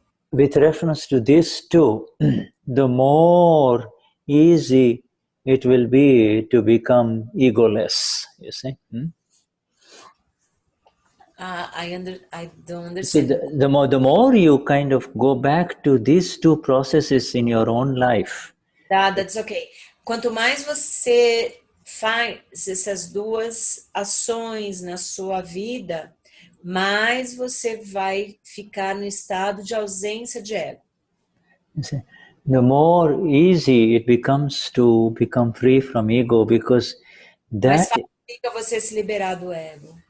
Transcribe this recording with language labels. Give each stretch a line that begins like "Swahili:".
English: with reference to this too, the more easy it will be to become egoless, you see. I don't understand. See, the more you kind of go back to these two processes in your own life. That's okay.
Portuguese: Quanto mais você faz essas duas ações na sua vida, mais você vai ficar no estado de ausência de ego.
English: You see, the more easy it becomes to become free from ego, because
Portuguese: Mais fácil fica você se liberar do ego.